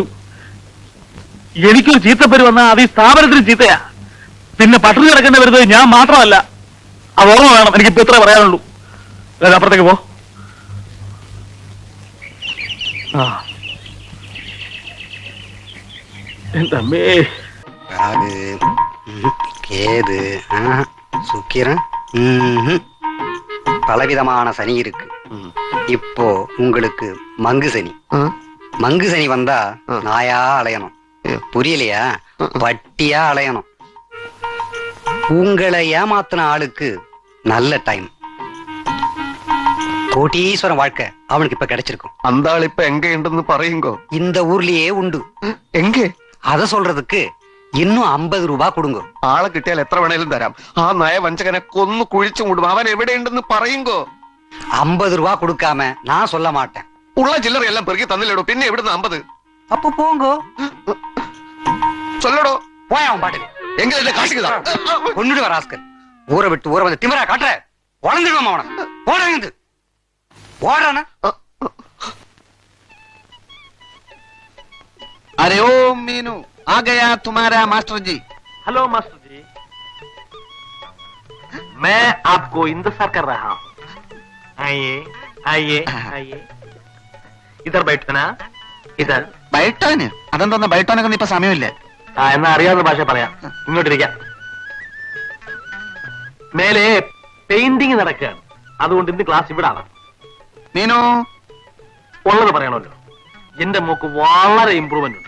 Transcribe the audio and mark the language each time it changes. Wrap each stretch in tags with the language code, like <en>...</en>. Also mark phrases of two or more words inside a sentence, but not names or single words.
<ml>എനിക്കൊരു ചീത്തപ്പേര് വന്നാൽ അത് ഈ സ്ഥാപനത്തിന് ചീത്തയാ. പിന്നെ പട്ടിണി കിടക്കേണ്ടി വരുന്നത് ഞാൻ മാത്രമല്ല. അത് ഓർമ്മ വേണം. എനിക്കിപ്പോ ഇത്ര പറയാനുള്ളൂ. അപ്പുറത്തേക്ക് പോ. എന്തമ്മേ,</ml> <ta>கேது சுக்கிரன் பலவிதமான சனி இருக்கு. இப்போ உங்களுக்கு மங்கு சனி. மங்கு சனி வந்தா நாயா அலையணும். புரியலையா? பட்டியா அலையணும். உங்களை ஏமாத்தின ஆளுக்கு நல்ல டைம். கோட்டீஸ்வரன் வாழ்க்கை அவனுக்கு இப்ப கிடைச்சிருக்கும். அந்த ஆள் இப்ப எங்க</ta> <ml>உണ്ടെന്ന് പറയുങ്കോ?</ml> <ta>இந்த ஊர்லயே உண்டு. എങ്കെ? அத சொல்றதுக்கு இன்னும் 50 ரூபாய் கொடுங்க.</ta> <ml>ആളെ കിട്ടിയാൽ എത്ര വേണേലും തരാം. ആ നയവഞ്ചകനെ കൊന്നു കുഴിച്ചു മൂടും. അവൻ എവിടെയുണ്ടെന്ന് പറയുങ്കോ?</ml> <ta>50 ரூபாய் கொடுக்காம நான் சொல்ல மாட்டேன்.</ta> <ml>ഉള്ള ചില്ലറ എല്ലാം പെറുക്കി തന്നില്ലടോ. പിന്നെ എവിടുന്ന് 50?</ml> <ta>அப்ப போங்கோ. சொல்லடோ. போய் அவன் பாட்டுக்கு. எங்க இல்ல காசுக்குதா? கொன்னுடு வராஸ்கர். ஊரை விட்டு ஊரை வந்து திமிரா காட்டுற. வளர்ந்துடுவோம் அவனை. போடுறது ஓடுறானா?</ta> <hi>अरे ओ मीनू, आ गया तुम्हारा मास्टर जी. हेलो मास्टर जी, मैं आपको इंतजार कर रहा हूँ. आइए आइए आइए, इधर बैठना. इधर</hi> <ml>ബൈട്ടോന്? അതെന്തോന്ന് ബൈട്ടോനൊക്കെ ഇപ്പൊ സമയമില്ലേ? എന്നാ അറിയാവുന്ന ഭാഷ പറയാം. ഇങ്ങോട്ടിരിക്കാം. മേലെ പെയിന്റിങ് നടക്കുകയാണ്. അതുകൊണ്ട് ഇന്ന് ക്ലാസ് ഇവിടാണ്. മീനു ഉള്ളത് പറയണമല്ലോ. എന്റെ മോക്ക് വളരെ ഇമ്പ്രൂവ്മെന്റ് ഉണ്ട്.</ml>